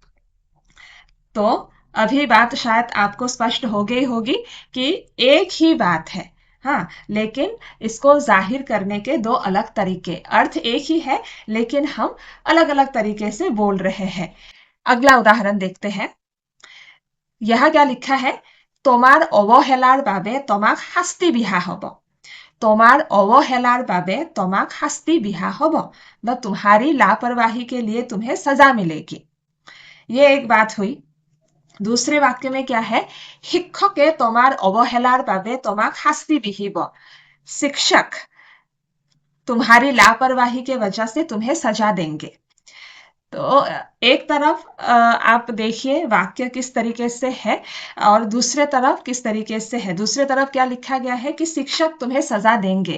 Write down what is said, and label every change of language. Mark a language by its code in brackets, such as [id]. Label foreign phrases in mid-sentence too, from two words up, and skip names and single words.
[hi] तो अभी बात शायद आपको स्पष्ट हो गई होगी कि एक ही बात है, हाँ, लेकिन इसको जाहिर करने के दो अलग तरीके, अर्थ एक ही है लेकिन हम अलग-अलग तरीके से बोल रहे हैं। अगला उदाहरण देखते हैं। यहाँ क्या लिखा है, [as] তোমার অবহেলার বাবে তোমাক শাস্তি বিহা হব। তোমার অবহেলার বাবে তোমাক শাস্তি বিহা হব, [hi] मतलब तुम्हारी लापरवाही के लिए तुम्हें सजा मिलेगी। ये एक बात हुई। दूसरे वाक्य में क्या है, [as] শিক্ষকে তোমার অবহেলার বাবে তোমাক শাস্তি বিহিব। [hi] शिक्षक तुम्हारी लापरवाही के वजह से तुम्हें सजा देंगे। तो एक तरफ आप देखिए वाक्य किस तरीके से है, और दूसरे तरफ किस तरीके से है। दूसरे तरफ क्या लिखा गया है कि शिक्षक तुम्हें सजा देंगे।